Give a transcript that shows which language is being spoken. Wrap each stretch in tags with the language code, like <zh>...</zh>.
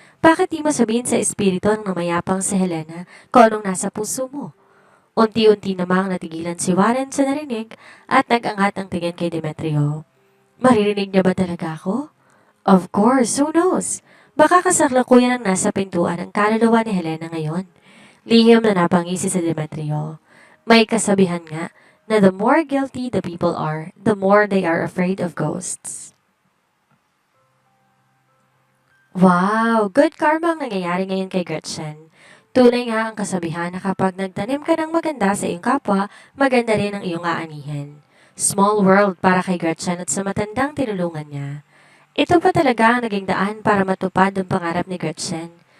<tl>Bakit di mo sabihin sa espiritu ng namayapang si Helena kung anong nasa puso mo? Unti-unti namang natigilan si Warren sa narinig at nag-angat ang tingin kay Demetrio. Maririnig niya ba talaga ako?</tl> <en>Of course, who knows?</en> <tl>Baka kasarlakuyan ang nasa pintuan ang kaluluwa ni Helena ngayon. Lihim na napangisi si Demetrio. May kasabihan nga na</tl> <en>the more guilty the people are, the more they are afraid of ghosts. Wow!</en> <tl>Good karma ang nangyayari ngayon kay Gretchen. Tunay nga ang kasabihan na kapag nagtanim ka ng maganda sa iyong kapwa, maganda rin ang iyong aanihin. Small world para kay Gretchen at sa matandang tinulungan niya. Ito pa talaga ang naging daan para matupad ang pangarap ni Gretchen.</tl>